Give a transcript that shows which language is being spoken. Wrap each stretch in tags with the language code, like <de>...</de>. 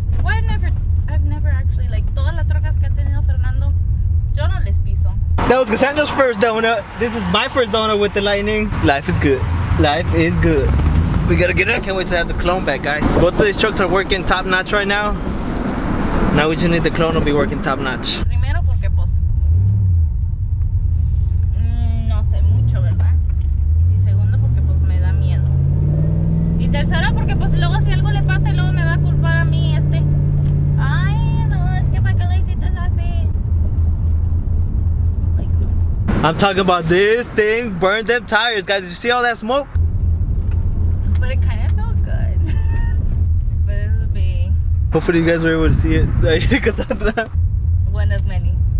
<en>Well, I've never actually like</en> <es>todas las trocas que ha tenido Fernando, yo no les piso.</es> <en>That was Cassandra's first donut. This is my first donut with the lightning. Life is good. Life is good. We gotta get it. I can't wait to have the clone back, guys. Both of these trucks are working top notch right now. Now we just need the clone to be working top notch.</en> <es>Primero porque pues no sé mucho, ¿verdad? Y segundo porque pues me da miedo. Y tercero porque pues luego si algo le pasa luego me va a culpar a mí Ay, no, es que para qué lo hiciste así.</es> <en>Like, no. I'm talking about this thing burned them tires, guys. Did you see all that smoke? But it kind of felt good. But this would be Hopefully you guys were able to see it. Cassandra. one of many.</en>